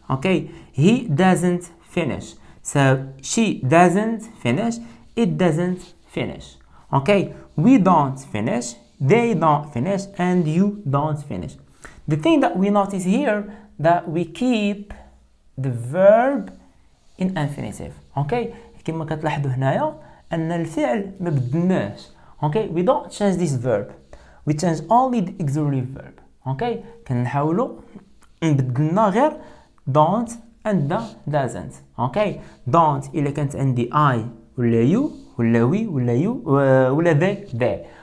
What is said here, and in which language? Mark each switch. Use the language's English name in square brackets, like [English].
[English] Okay, he doesn't finish, so she doesn't finish, it doesn't finish. Okay, we don't finish, they don't finish, and you don't finish. The thing that we notice here that we keep the verb in infinitive. [Arabic] Okay, كما كتلاحظوا هنايا ان الفعل ما بدلناش. [English] Okay, we don't change this verb, we change only the auxiliary verb. [Arabic] Okay, كنحاولوا نبدلنا غير [English] don't and the doesn't. [Arabic] Okay, don't إلا كانت عندي I ولا you ولا we ولا you ولا they.